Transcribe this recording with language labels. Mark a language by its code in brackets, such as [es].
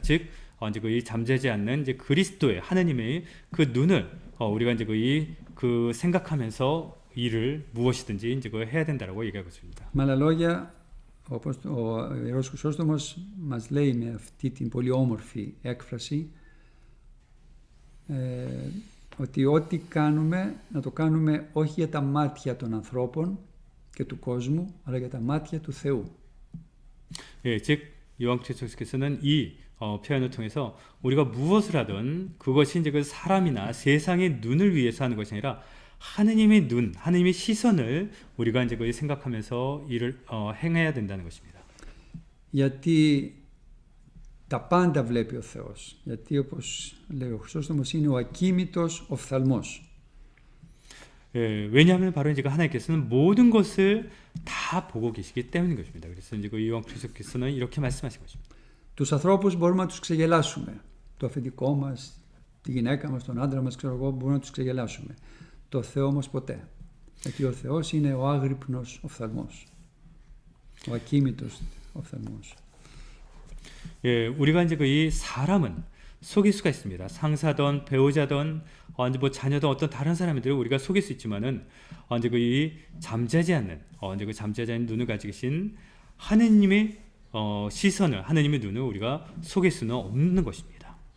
[ko] 즉 이제 이 잠자지 않는 이제 그리스도의 하느님의 그 눈을 우리가 이제 그 생각하면서 일을 무엇이든지 이제 해야 된다라고 얘기하고 있습니다. [el] Με άλλα λόγια, όπως ο Ιερός Χρυσόστομος μας λέει με αυτή την πολύ όμορφη έκφραση, ότι ό,τι κάνουμε να το κάνουμε όχι για τα μάτια των ανθρώπων και του κόσμου, αλλά για τα μάτια του Θεού. [ko] 예, 즉 요한께서는 이 표현을 통해서 우리가 무엇을 하든 그것이 이제 그 사람이나 세상의 눈을 위해서 하는 것이 아니라 하느님의 눈, 하느님의 시선을 우리가 이제 생각하면서 일을 행해야 된다는 것입니다. [el] Γιατί τα πάντα βλέπει ο Θεός. Γιατί όπως λέει ο Χρυσόστομος είναι ο ακίμητος οφθαλμός. [ko] 왜냐하면 바로 이제 하나님께서는 모든 것을 다 보고 계시기 때문인 것입니다. 그래서 이제 요한 그리스도께서는 이렇게 말씀하신 것입니다. [el] Τους ανθρώπους μπορούμε να τους ξεγελάσουμε. Το αφεντικό μας, τη γυναίκα μας, τον άντρα μας, ξέρω εγώ, μπορούμε να τους ξεγελάσουμε. Το Θεό όμως ποτέ. Γιατί ο Θεός είναι ο άγρυπνος οφθαλμός. Ο ακίμητος οφθαλμός. [ko] 우리가 이제 이 사람은 속일 수가 있습니다. 상사든 배우자든 이제 뭐 자녀든 어떤 다른 사람들을 우리가 속일 수 있지만은 이제 이 잠자지 않는 이제 그 잠자지 않는 눈을 가지고 계신 하느님의 시선을, 하느님의 눈을 우리가 속일 수는 없는 것입니다.